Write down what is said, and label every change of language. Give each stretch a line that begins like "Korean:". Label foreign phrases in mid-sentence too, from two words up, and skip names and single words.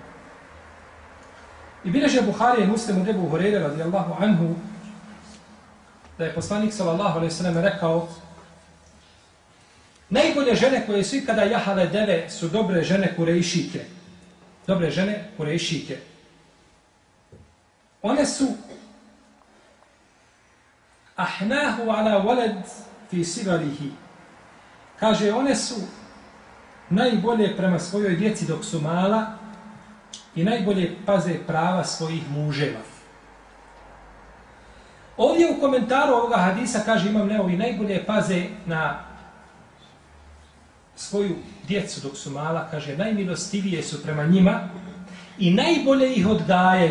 Bosnian: I bileže Buharija i Muslim od Ebu Hureyre
Arabic: رضي الله عنه,
Bosnian: da je poslanik
Arabic: صلى الله عليه وسلم
Bosnian: rekao, najbolje žene koje su ikada jahale deve su dobre žene Kurejšike. Dobre žene Kurejšike. One su
Arabic: أحناه على ولد في صغره.
Bosnian: Kaže, one su najbolje prema svojoj djeci dok su mala i najbolje paze prava svojih muževa. Ovdje u komentaru ovoga hadisa kaže Imam Neovi, najbolje paze na svoju djecu dok su mala, kaže, najmilostivije su prema njima i najbolje ih odgajaju.